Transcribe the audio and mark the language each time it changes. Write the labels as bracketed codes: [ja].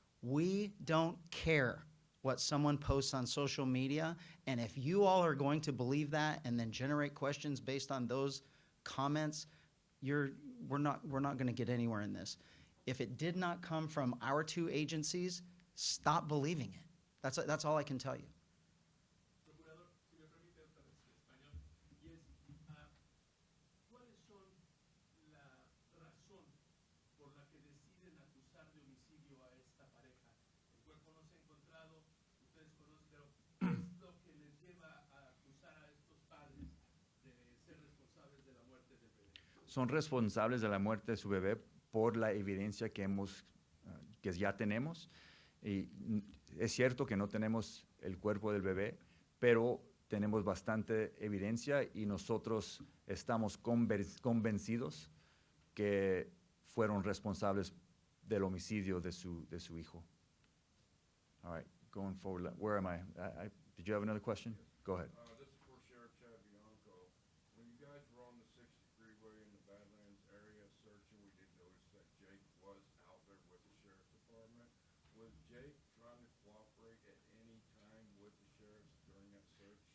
[en] We don't care what someone posts on social media, and if you all are going to believe that and then generate questions based on those comments, we're not going to get anywhere in this. If it did not come from our two agencies, stop believing it. That's all I can tell you. [es] Procurador, si me permite otra vez en español, y es, ¿cuáles son la razón por la que deciden acusar de homicidio a esta pareja? El cuerpo no se ha encontrado, ustedes conocen, pero ¿qué es lo que les lleva a acusar a estos padres de ser responsables de la muerte del bebé? Son responsables de la muerte de su bebé por la evidencia que ya tenemos. Y es cierto que no tenemos el cuerpo del bebé, pero tenemos bastante evidencia y nosotros estamos convencidos que fueron responsables del homicidio de su hijo. [en] All right, going forward, where am I? Did you have another question? Go ahead. This is for Sheriff Chad Bianco. When you guys were on the 60 freeway in the Badlands area searching, we did notice that Jake was out there with the sheriff's department. Was Jake trying to cooperate at any time with the sheriffs during that search?